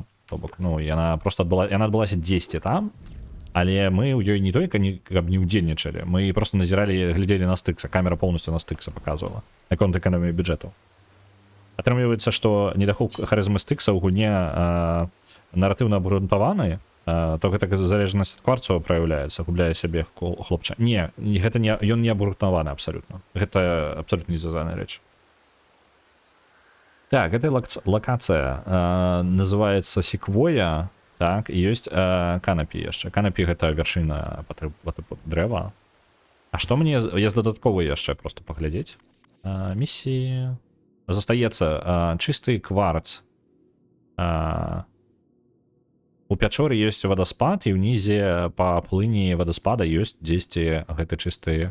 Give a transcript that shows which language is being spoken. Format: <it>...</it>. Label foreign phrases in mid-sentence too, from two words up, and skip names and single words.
<be>То бок, ну, яна адбылася 10 там, але мы ў ёй не толькі каб не ўдзельнічалі, мы просто назіралі, глядзелі на Стыкса, камера поўнасцю на Стыкса показывала, наконт эканоміі бюджэту. Атрымліваецца, што недахоп харызмы Стыкса ў гульне наратыўна абгрунтаваны, то гэта залежнасць ад кварцу праяўляецца, губляе сябе хлопча. Не, гэта не, ён не абгрунтаваны абсалютна. Гэта абсалютна не звязаная рэч.</be> <ru>Так, эта локация называется Секвоя.</ru> <be>Так, і ёсць канапі яшчэ. Канапі гэта вяршына дрэва. А што мне є дадатковы яшчэ просто паглядзець? Місіі... Застаецца чысты кварц. У пячоры ёсць вадаспад, і ўнізе па плыні вадаспада ёсць дзесьці гэты чысты.</be>